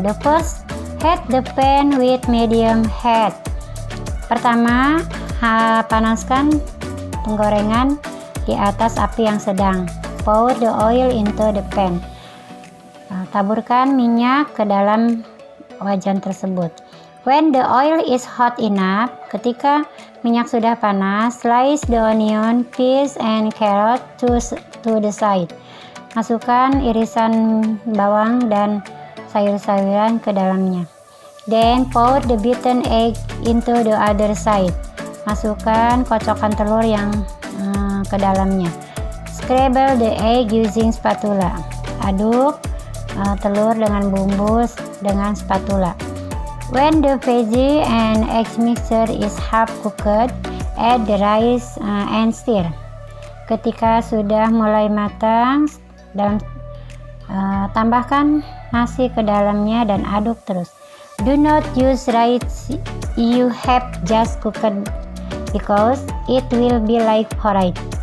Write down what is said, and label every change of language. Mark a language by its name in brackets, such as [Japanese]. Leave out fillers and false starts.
[English] The first, heat the pan with medium heat. [Indonesian] Pertama, panaskan penggorengan di atas api yang sedang. [English] Pour the oil into the pan. [Indonesian] Taburkan minyak ke dalam wajan tersebut. [English] When the oil is hot enough, [Indonesian] ketika minyak sudah panas, [English] slice the onion, peas and carrot to the side. [Indonesian] Masukkan irisan bawang dan sayur-sayuran ke dalamnya. [English] Then pour the beaten egg into the other side. [Indonesian] Masukkan kocokan telur yang ke dalamnya. [English] Scramble the egg using spatula. [Indonesian] Aduk telur dengan bumbu dengan spatula. [English] When the veggie and egg mixture is half cooked, add the rice and stir. [Indonesian] Ketika sudah mulai matang dan tambahkan nasi ke dalamnya dan aduk terus. [English] Do not use rice you have just cooked because it will be like porridge.